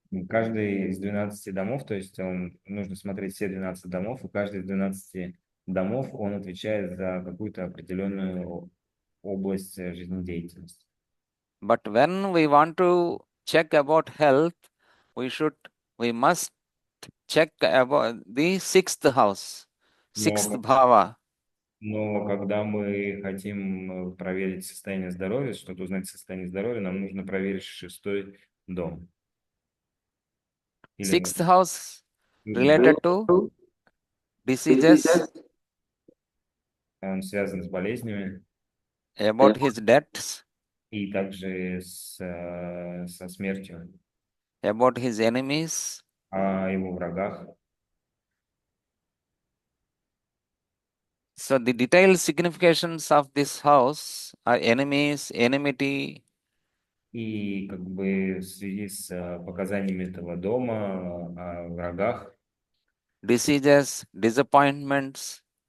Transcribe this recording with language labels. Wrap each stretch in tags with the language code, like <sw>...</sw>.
<ru>каждый из 12 домов, то есть нужно смотреть все 12 домов, и каждый из 12 домов, он отвечает за какую-то определенную область жизнедеятельности.</ru> <en>But when we want to check about health, we must check about the sixth house, sixth</en> <ru>Но,</ru> <sa>bhava.</sa> <ru>но когда мы хотим проверить состояние здоровья, чтобы узнать состояние здоровья, нам нужно проверить шестой дом. Или</ru> <en>Sixth house</en> <ru>нужно-</ru> <en>related to diseases,</en> <ru>он связан с болезнями</ru> <en>about his debts,</en> <ru>и также со смертью,</ru> <en>about his enemies.</en> <ru>о его врагах.</ru> <en>So the detailed significations of this house are enemies, enmity,</en> <ru>И как бы в связи с показаниями этого дома о врагах,</ru> <en>diseases, disappointments,</en>